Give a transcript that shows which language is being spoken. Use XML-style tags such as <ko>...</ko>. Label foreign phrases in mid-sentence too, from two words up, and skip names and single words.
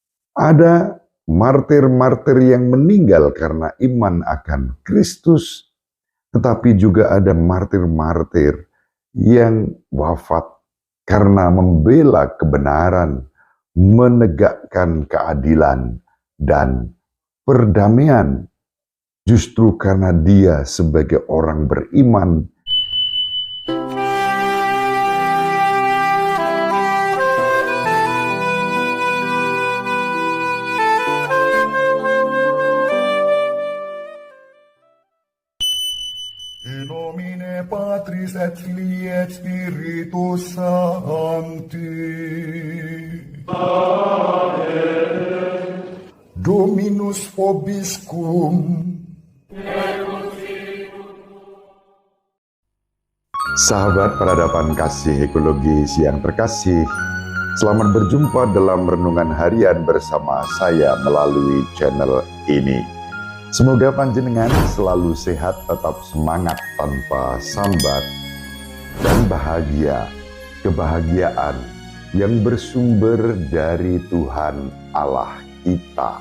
<id>Ada martir-martir yang meninggal karena iman akan Kristus, tetapi juga ada martir-martir yang wafat karena membela kebenaran, menegakkan keadilan dan perdamaian. Justru karena dia sebagai orang beriman</id> <la>In nomine Patris et Filii et Spiritus Sancti. Amen. Dominus vobiscum.</la> <id>Sahabat peradaban kasih ekologis yang terkasih, selamat berjumpa dalam renungan harian bersama saya melalui channel ini. Semoga panjenengan selalu sehat, tetap semangat tanpa sambat, dan bahagia, kebahagiaan yang bersumber dari Tuhan Allah kita.</id>